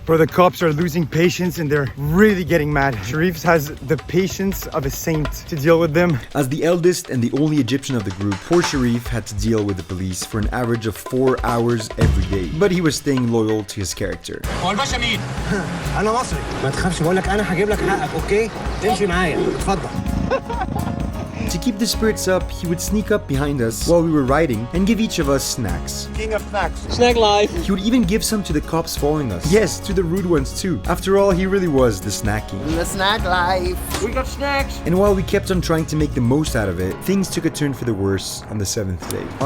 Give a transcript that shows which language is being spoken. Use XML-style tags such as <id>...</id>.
<en>Bro, the cops are losing patience and they're really getting mad. Sharif has the patience of a saint to deal with them. As the eldest and the only Egyptian of the group, poor Sharif had to deal with the police for an average of 4 hours every day. But he was staying loyal to his character.</en> <ar>هو الباشا مين؟ أنا مصري. ما تخافش بقول لك أنا هجيب لك حقك أوكي؟ تمشي معايا اتفضل.</ar> <en>To keep the spirits up, he would sneak up behind us while we were riding and give each of us snacks. King of snacks. Snack life. He would even give some to the cops following us. Yes, to the rude ones too. After all, he really was the snack king. The snack life. We got snacks. And while we kept on trying to make the most out of it, things took a turn for the worse on the 7th day.</en>